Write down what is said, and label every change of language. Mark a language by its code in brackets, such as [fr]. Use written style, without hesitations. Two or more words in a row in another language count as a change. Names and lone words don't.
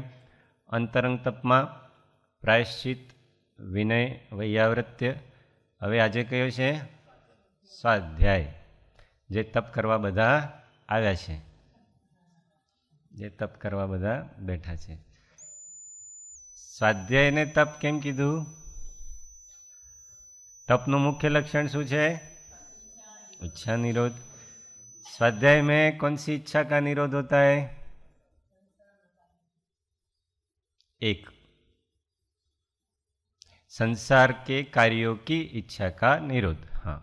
[gu] અંતરંગ તપમાં પ્રાયશ્ચિત, વિનય, વૈયાવૃત્ય. હવે આજે કયો છે? સ્વાધ્યાય. જે તપ કરવા બધા આવ્યા છે, જે તપ કરવા બધા બેઠા છે. સ્વાધ્યાયને તપ કેમ કીધું? તપનું મુખ્ય લક્ષણ શું છે? [hi] इच्छा निरोध. स्वाध्याय में कौन सी इच्छा का निरोध होता है? एक, संसार के कार्यों की इच्छा का निरोध. हाँ.